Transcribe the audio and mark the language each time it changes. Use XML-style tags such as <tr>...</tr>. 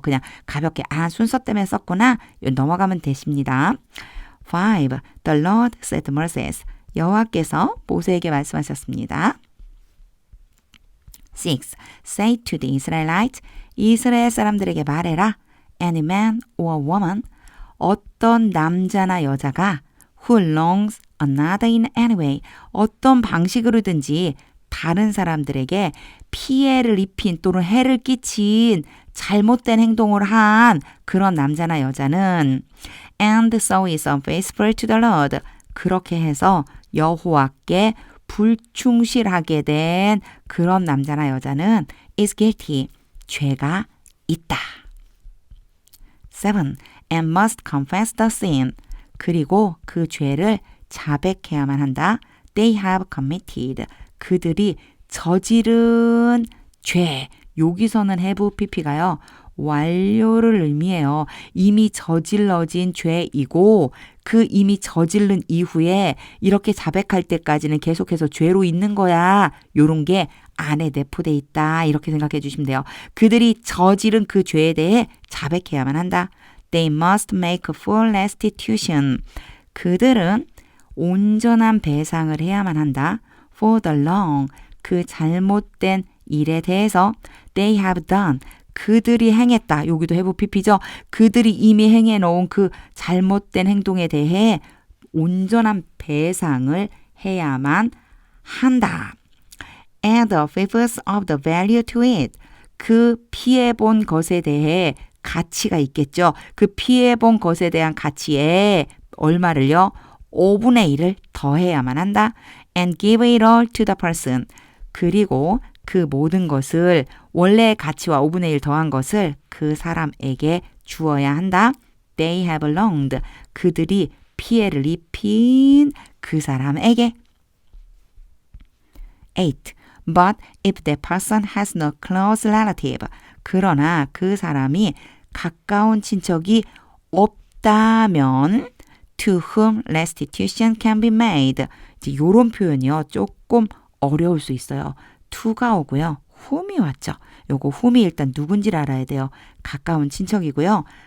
<ko>그냥 가볍게 순서 때문에 썼구나. 넘어가면 되십니다. 5.</ko> <en>The Lord said to Moses.</en> <ko>여호와께서 모세에게 말씀하셨습니다.</ko> <en>6. Say to the Israelites.</en> <ko>이스라엘 사람들에게 말해라.</ko> <en>Any man or woman.</en> <ko>어떤 남자나 여자가</ko> <en>who wrongs another in any way.</en> <ko>어떤 방식으로든지 다른 사람들에게 피해를 입힌 또는 해를 끼친 잘못된 행동을 한 그런 남자나 여자는</ko> <en>and so is unfaithful to the Lord.</en> <ko>그렇게 해서 여호와께 불충실하게 된 그런 남자나 여자는</ko> <en>is guilty.</en> <ko>죄가 있다.</ko> <en>7. And must confess the sin.</en> <ko>그리고 그 죄를 자백해야만 한다.</ko> <en>They have committed.</en> <ko>그들이 저지른 죄. 여기서는 have pp가요. 완료를 의미해요. 이미 저질러진 죄이고 그 이미 저질른 이후에 이렇게 자백할 때까지는 계속해서 죄로 있는 거야. 요런 게 안에 내포돼 있다. 이렇게 생각해 주시면 돼요. 그들이 저지른 그 죄에 대해 자백해야만 한다.</ko> <en>They must make a full restitution.</en> <ko>그들은 온전한 배상을 해야만 한다.</ko> <en>For the wrong.</en> <ko>그 잘못된 일에 대해서</ko> <en>they have done.</en> <ko>그들이 행했다. 여기도 have pp죠. 그들이 이미 행해 놓은 그 잘못된 행동에 대해 온전한 배상을 해야만 한다.</ko> <en>Add a fifth of the value to it.</en> <ko>그 피해본 것에 대해 가치가 있겠죠. 그 피해본 것에 대한 가치에 얼마를요? 5분의 1을 더해야만 한다.</ko> <en>And give it all to the person.</en> <ko>그리고 그 모든 것을 원래의 가치와 5분의 1 더한 것을 그 사람에게 주어야 한다.</ko> <en>They have wronged.</en> <ko>그들이 피해를 입힌 그 사람에게. 8.</ko> <en>But if that person has no close relative.</en> <ko>그러나 그 사람이 가까운 친척이 없다면</ko> <en>to whom restitution can be made.</en> <ko>이제 이런 표현이요. 조금 어려울 수 있어요. to가 오고요. whom이 왔죠. 요거 whom이 일단 누군지를 알아야 돼요. 가까운 친척이고요.</ko>